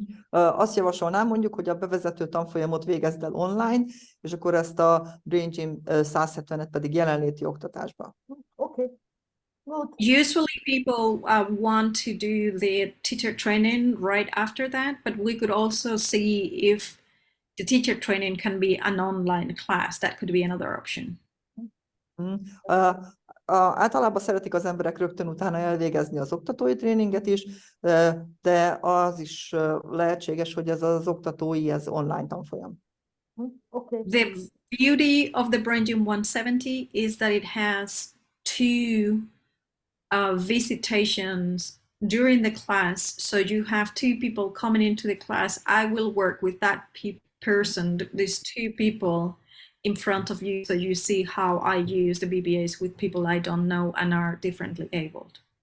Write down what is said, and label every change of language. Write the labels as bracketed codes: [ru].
[hu] Azt javasolnám mondjuk, hogy a bevezető tanfolyamot végezd el online, és akkor ezt a Brain Gym 170-et pedig jelenléti oktatásba. [en] Okay. Good. Usually people want to do the teacher training right after that, but we could also see if the teacher training can be an online class. That could be another option. [hu] Általában szeretik az emberek rögtön utána elvégezni az oktatói tréninget is, de az is lehetséges, hogy ez az oktatói, ez online tanfolyam. [en] Okay. The beauty of the Brain Gym 170 is that it has 2 visitations during the class. So you have 2 people coming into the class. I will work with that person, these 2 people in front of you, so you see how I use the BBAs with people I don't know and are differently abled.